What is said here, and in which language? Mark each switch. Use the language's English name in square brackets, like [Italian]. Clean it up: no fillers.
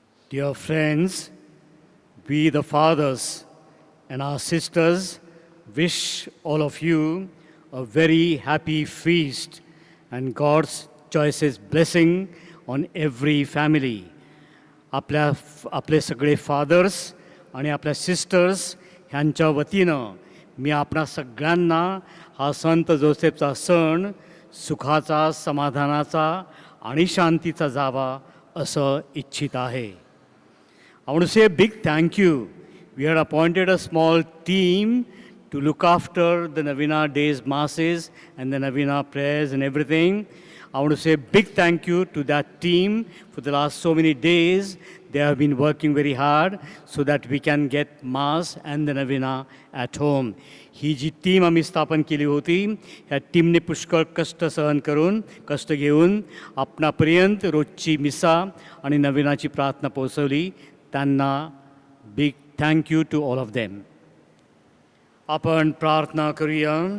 [English] Dear friends, we the fathers and our sisters wish all of you a very happy feast and God's choicest blessing on every family. [Marathi] आपले सगळे fathers आणि आपल्या sisters ह्यांच्या वतीनं मी आपणा सगळ्यांना हा संत जोसेफचा सण सुखाचा, समाधानाचा आणि शांतीचा जावा असं इच्छित आहे. [English] I want to say a big thank you. We had appointed a small team to look after the Novena Days Masses and the Novena prayers and everything. I want to say a big thank you to that team for the last so many days. They have been working very hard so that we can get Mass and the Novena at home. [Marathi] He G team आम्ही स्थापन केली होती, ह्या टीमने पुष्कळ कष्ट सहन करून, कष्ट घेऊन आपणापर्यंत रोजची मिसा आणि नवीनाची प्रार्थना पोहोचवली. त्यांना [English] Big thank you to all of them. [Marathi] आपण प्रार्थना करूया.